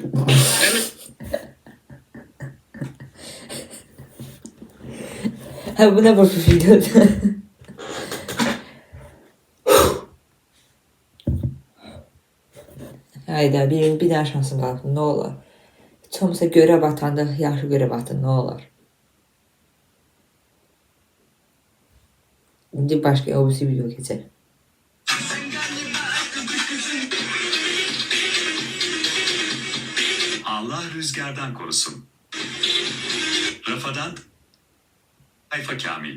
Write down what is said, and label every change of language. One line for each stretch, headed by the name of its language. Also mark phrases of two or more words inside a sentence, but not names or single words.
Turkish: Ha, bu ne boş videodur.
Azerbaijani: Hayda, bir daha şansım qaldı, ne olar? Heç olmasa görev atanda, yaxşı görev atın, ne olar? İndi başka o birisi video keçək.
Turkish: Allah rüzgardan korusun. Rafadan Sayfa Kamil.